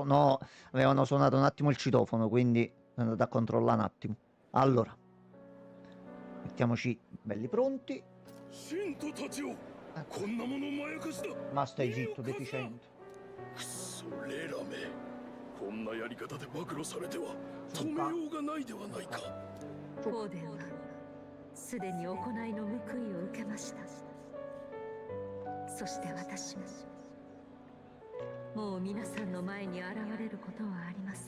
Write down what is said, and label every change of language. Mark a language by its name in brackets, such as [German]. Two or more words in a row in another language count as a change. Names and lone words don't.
[Italian] No, avevano suonato un attimo il citofono, quindi sono andato a controllare un attimo. Allora, mettiamoci belli pronti. Ma stai zitto, deficiente. [Japanese] こんなやり方で暴露されては止めようがないではないか。フォーデンはすでに行いの報いを受けました。そして私ももう皆さんの前に現れることはありません。